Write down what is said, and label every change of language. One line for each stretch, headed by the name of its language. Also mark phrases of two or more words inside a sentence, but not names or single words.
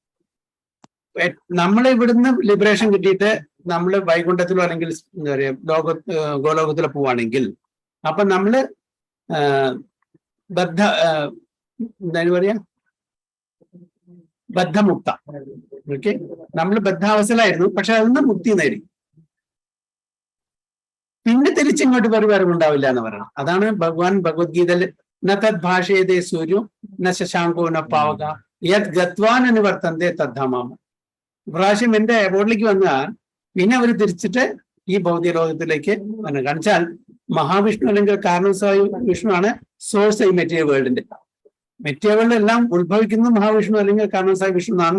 Malayalam: നമ്മൾ ഇവിടുന്ന് ലിബറേഷൻ കിട്ടിയിട്ട് നമ്മൾ വൈകുണ്ഠത്തിലോ അല്ലെങ്കിൽ എന്താ പറയാ ഗോലോകത്തിലോ പോവാണെങ്കിൽ, അപ്പൊ നമ്മള് എന്താണ് പറയാ, ബദ്ധമുക്ത. ഓക്കെ. നമ്മൾ ബദ്ധാവസ്ഥയിലായിരുന്നു, പക്ഷെ അതൊന്നും മുക്തി നേടി. പിന്നെ തിരിച്ചിങ്ങോട്ട് വരവുണ്ടാവില്ല എന്ന് പറയണം. അതാണ് ഭഗവാൻ ഭഗവത്ഗീതയിൽ
Sanskrit: നത് ഭാഷയതേ സൂര്യോ ന ശശാങ്കോ ന പാവക യത് ഗത്വാൻ അനുവർത്തന്തേ തദ്ധാമാമ.
Malayalam: പ്രാവശ്യം എന്റെ ബോർഡിലേക്ക് വന്നാൽ പിന്നെ അവർ തിരിച്ചിട്ട് ഈ ഭൗതിക ലോകത്തിലേക്ക് വന്നു. കാണിച്ചാൽ മഹാവിഷ്ണു അല്ലെങ്കിൽ കാരണസായി വിഷ്ണു ആണ് സോഴ്സ് ഈ
English: material world's. material world
Malayalam: എല്ലാം ഉത്ഭവിക്കുന്നത് മഹാവിഷ്ണു അല്ലെങ്കിൽ കാരണസായി വിഷ്ണു എന്നാണല്ലോ.